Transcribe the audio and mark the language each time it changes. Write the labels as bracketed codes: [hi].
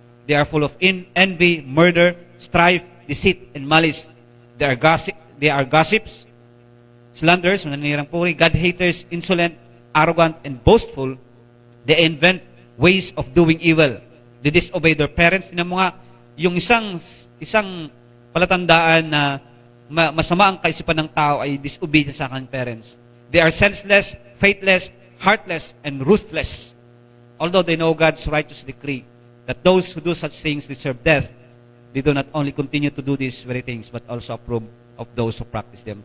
[en] They are full of envy, murder, strife, deceit, and malice. They are gossips, slanderers, [tl] mananirang puri, [en] God-haters, insolent, arrogant, and boastful. They invent ways of doing evil. They disobey their parents. [tl] Yung isang palatandaan na masama ang kaisipan ng tao ay disobedience sa kanyang parents. [en] They are senseless, faithless, heartless, and ruthless. Although they know God's righteous decree that those who do such things deserve death, they do not only continue to do these very things, but also approve of those who practice them.